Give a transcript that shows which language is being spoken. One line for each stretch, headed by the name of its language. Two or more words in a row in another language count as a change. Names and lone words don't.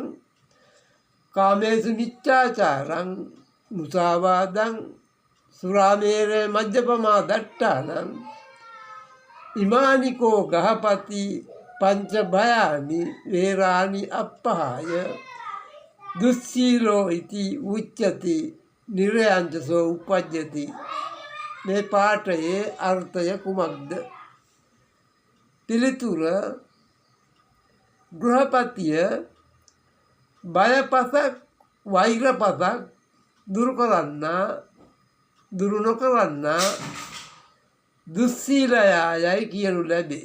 Pali: කාමේසු මිච්ඡාචාරං මුසාවාදං සුරාමේරේ මජ්ජපමා දට්ඨානං ඉමානිකෝ ගහපති පංච භයානි වේරානි අප්පහාය දුස්සීලෝ ඉති උච්චති නිරයංචසෝ uppajjati
Sinhala: මේ පාඨයේ අර්ථය කුමක්ද? පිළිතුර ගෘහපතිය බයපසක් වෛරපසක් දුරු නොකරන්නා දුස්සීලයයි කියනු ලැබේ.